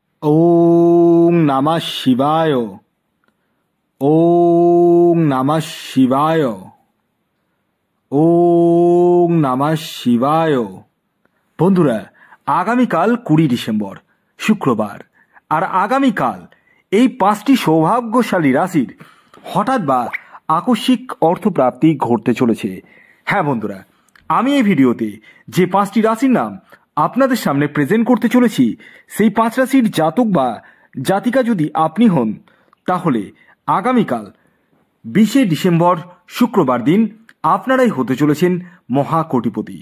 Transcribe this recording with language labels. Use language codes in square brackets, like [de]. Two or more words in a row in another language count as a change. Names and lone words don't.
[sa] ওং নমঃ শিবায়। ওং নমঃ শিবায়। ওং নমঃ শিবায়। [bn] বন্ধুরা, আগামীকাল 20 ডিসেম্বর শুক্রবার, আর আগামীকাল এই 5টি সৌভাগ্যশালী রাশির হঠাৎ বা আকস্মিক অর্থপ্রাপ্তি ঘটতে চলেছে। হ্যাঁ বন্ধুরা, আমি এই ভিডিওতে যে 5টি রাশির নাম আপনাদের সামনে প্রেজেন্ট করতে চলেছি, সেই 5 রাশির জাতক বা জাতিকা যদি আপনি হন, তাহলে আগামীকাল 20 ডিসেম্বর শুক্রবার দিন আপনারাই হতে চলেছেন মহাকোটিপতি।